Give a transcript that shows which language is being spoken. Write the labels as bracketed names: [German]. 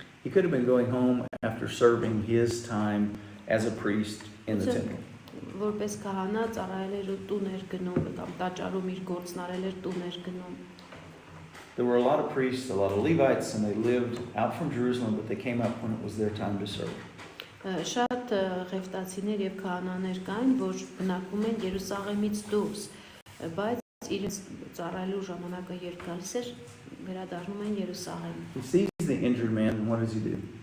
[English] He could have been going home after serving his time as a priest in the temple. [Armenian] Որպես քահանա ծառայել էր ու տուն էր գնում, կամ տաճարում իր գործն արել էր, տուն էր գնում։ [English] There were a lot of priests, a lot of Levites, and they lived out from Jerusalem, but they came up when it was their time to serve. [Armenian] Շատ ղևտացիներ եւ քահանաներ կային, որ բնակվում են Երուսաղեմից դուրս, բայց իրենց ծառայելու ժամանակը երբ գալիս էր, վերադառնում են Երուսաղեմ։ [English] He sees the injured man, and what does he do?